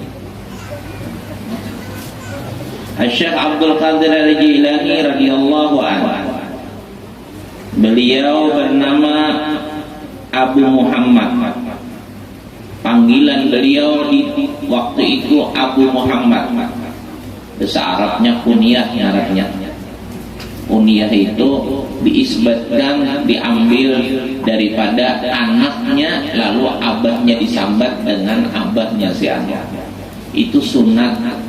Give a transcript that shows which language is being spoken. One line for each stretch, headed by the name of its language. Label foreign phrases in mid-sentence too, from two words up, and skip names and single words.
Indonesian: Syekh Abdul Qadir Al-Jilani
Arabic: رضي الله عنه,
Indonesian: beliau bernama Abu Muhammad. Panggilan beliau di waktu itu Abu Muhammad. Bahasa Arabnya kunyah nyaratnya. Kunyah itu diisbatkan, diambil daripada anaknya, lalu abahnya disambat dengan abahnya si anak. Itu sunat.